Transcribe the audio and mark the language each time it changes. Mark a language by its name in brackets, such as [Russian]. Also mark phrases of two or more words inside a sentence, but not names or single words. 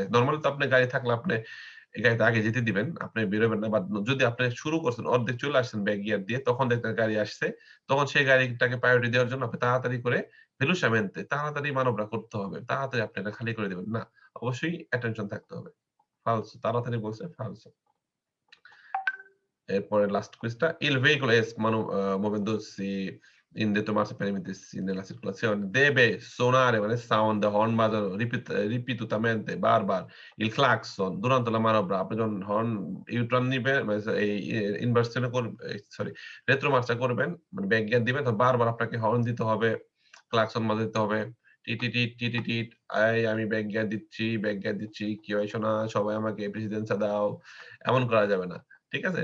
[Bangla] নরমালি তো আপনার গাড়ি থাকলে আপনি এই গাড়িতে আগে যেতে দিবেন। আপনি বেরোবেন না বা যদি আপনি শুরু করছেন, অর্ধেক চলে আসছেন [English] back gear [Bangla] দিয়ে, তখন দেখবেন গাড়ি আসছে। তখন সেই গাড়িটাকে প্রায়োরিটি দেওয়ার জন্য আপনি তাড়াতাড়ি করে velocemente তাড়াতাড়ি মানবরা করতে হবে। তাড়াতাড়ি আপনি এটা খালি করে দিবেন। না, অবশ্যই attention থাকতে হবে। [Italian] falso [Bangla] তাড়াতাড়ি বলছে [Italian] falso [Bangla] এরপরে লাস্ট কুইজটা [Italian] il veicolo è muovendosi in retromarcia per mettersi nella circolazione deve suonare [Bangla] মানে [English] sound horn [Bangla] বাজানো ripetutamente বারবার [Italian] il clacson durante la manovra [Bangla] আপনি যখন হর্ন ইউ-টার্ন নিবেন মানে এই ইনভার্সন সরি রেট্রোমার্চা করবেন মানে [English] back gear [Bangla] দিবেন তখন বারবার আপনাকে হর্ন দিতে হবে ক্লাকসন বাজাতে হবে টিটিটিট টিটিটিট আমি [English] back gear [Bangla] দিচ্ছি [English] back gear [Bangla] দিচ্ছি কি হয় শোনা সবাই আমাকে প্রেসিডেন্সা দাও এমন করা যাবে না ঠিক আছে?